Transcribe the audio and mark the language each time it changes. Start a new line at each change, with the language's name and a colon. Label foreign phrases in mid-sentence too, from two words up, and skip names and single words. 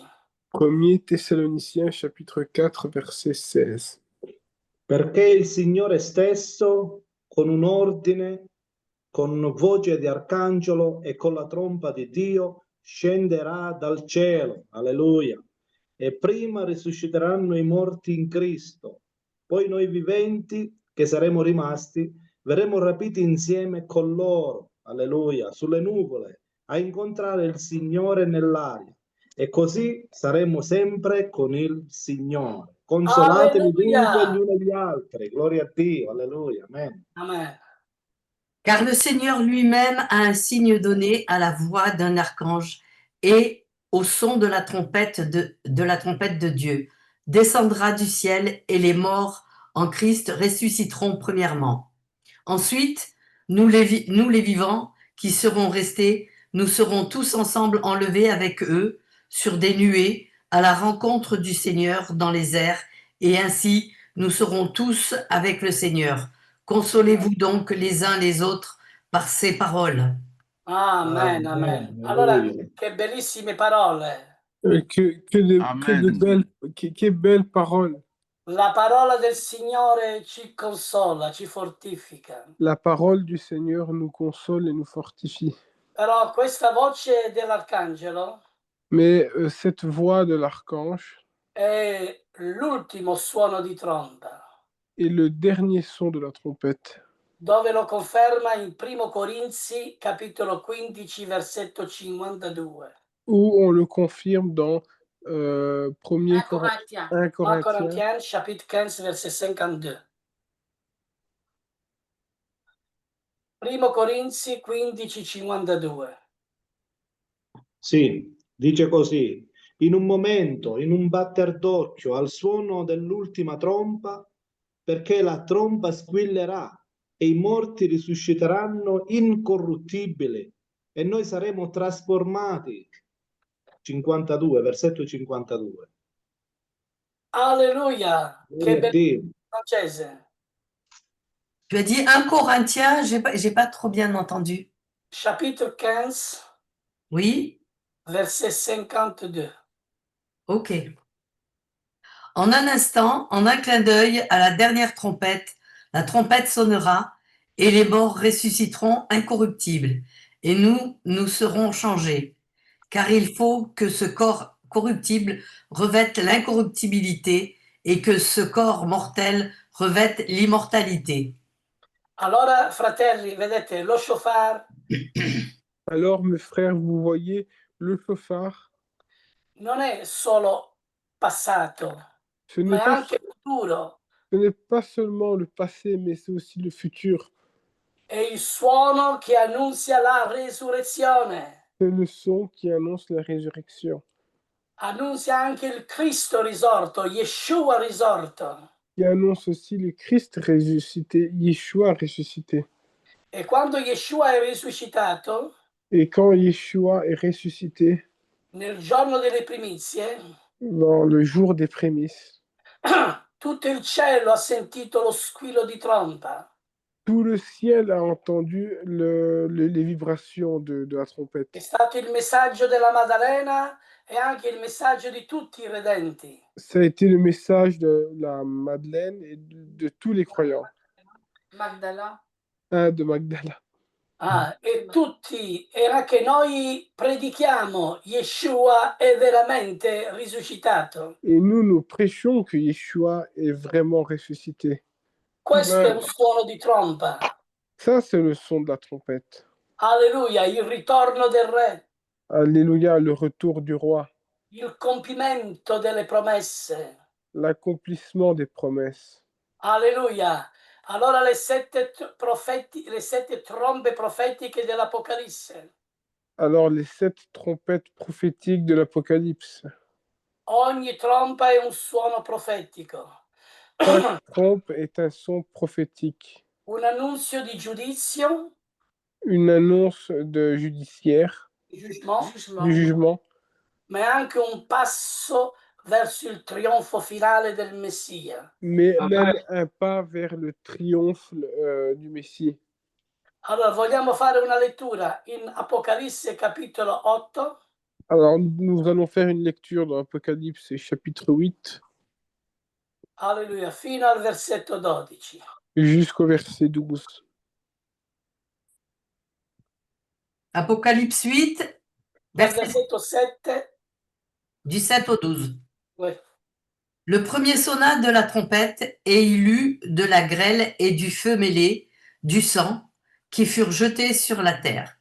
French: 1 Thessaloniciens, chapitre 4, verset 16.
Italian: Perché il Signore stesso, con un ordine, con voce di arcangelo e con la tromba di Dio, scenderà dal cielo. Alleluia. E prima risusciteranno i morti in Cristo. Poi noi viventi, che saremo rimasti, verremo rapiti insieme con loro. Alleluia. Sulle nuvole, a incontrare il Signore nell'aria. E così saremo sempre con il Signore. Consolatevi dunque gli Alleluia. uni agli altri. Gloria a Dio. Alleluia. Amen. Amen.
French: Car le Seigneur lui-même a un signe donné à la voix d'un archange et au son de la trompette de Dieu. Descendra du ciel et les morts en Christ ressusciteront premièrement. Ensuite, nous les vivants qui serons restés, nous serons tous ensemble enlevés avec eux sur des nuées à la rencontre du Seigneur dans les airs, et ainsi nous serons tous avec le Seigneur. Consolez-vous donc les uns les autres par ces paroles.
Italian: Amen, amen. Allora, Alleluia. che bellissime parole. Che belle parole. La parola del Signore ci consola, ci fortifica.
French: La parole du Seigneur nous console et nous fortifie.
Italian: Però questa voce dell'arcangelo
French: Mais cette voix de l'archange
Italian: è l'ultimo suono di tromba,
French: est le dernier son de la trompette,
Italian: dove lo conferma in 1 Corinzi capitolo 15 versetto 52.
French: où on le confirme dans 1 Corinthiens. 1 1 Corinthiens, Corinthiens chapitre 15 verset 52.
Italian: 1 Corinzi 15 52. Sì, dice così. In un momento, in un batter d'occhio, al suono dell'ultima tromba, perché la tromba squillerà e i morti risusciteranno incorruttibili e noi saremo trasformati. 52, versetto 52. Alleluia! Che Gloria a Dio. bello francese.
French: Tu as dit 1 Corinthiens, j'ai pas trop bien entendu. Chapitre 15 Oui? verset 52. Ok. En un instant, en un clin d'œil, à la dernière trompette, la trompette sonnera et les morts ressusciteront incorruptibles et nous serons changés. Car il faut que ce corps corruptible revête l'incorruptibilité et que ce corps mortel revête l'immortalité.
Italian: Allora, fratelli, vedete, lo shofar
French: Alors, mes frères, vous voyez, le chauffard,
Italian: non è solo passato,
French: ce
Italian: ma
French: n'est
Italian: è
French: pas,
Italian: anche futuro.
French: ce n'est pas seulement le passé, mais c'est aussi le futur.
Italian: È il suono che annunzia la resurrezione.
French: C'est le son qui annonce la résurrection,
Italian: Annunzia anche il Cristo risorto, Yeshua risorto.
French: qui annonce aussi le Christ ressuscité, Yeshua ressuscité.
Italian: E quando Yeshua è risuscitato,
French: Et quand Yeshua est ressuscité,
Italian: nel giorno delle primizie,
French: dans le jour des prémices,
Italian: tutto il cielo ha sentito lo squillo di tromba.
French: tout le ciel a entendu les vibrations de la
Italian: È
French: trompette.
Italian: stato il messaggio della Maddalena e anche il messaggio di tutti i redenti.
French: Ça a été le message de la Madeleine et de tous les croyants, Magdala. de Magdala.
Italian: E tutti, e anche noi predichiamo, Yeshua è veramente risuscitato.
French: Et nous prêchons que Yeshua est vraiment ressuscité.
Italian: Questo è un suono di tromba.
French: Ça, c'est le son de la trompette.
Italian: Alleluia, il ritorno del Re,
French: Alléluia, le retour du roi,
Italian: il compimento delle promesse.
French: l'accomplissement des promesses.
Italian: Alleluia. Allora le sette trombe profetiche dell'Apocalisse.
French: Alors, les 7 trompettes prophétiques de l'Apocalypse.
Italian: Ogni trompa è un suono profetico,
French: Chaque trompe est un son prophétique,
Italian: un annunzio di giudizio,
French: une annonce de judiciaire, jugement, du jugement,
Italian: ma è anche un passo verso il trionfo finale del Messia.
French: mais même un pas vers le triomphe du Messie.
Italian: Allora, vogliamo fare una lettura in Apocalisse capitolo 8,
French: Alors, nous allons faire une lecture dans Apocalypse chapitre 8
Italian: alleluia, fino al versetto 12.
French: jusqu'au verset 12. Apocalypse 8,
Italian: Dal
French: verset
Italian: versetto 7,
French: du 7 au 12. ouais. Le premier sonna de la trompette, et il eut de la grêle et du feu mêlé, du sang, qui furent jetés sur la terre.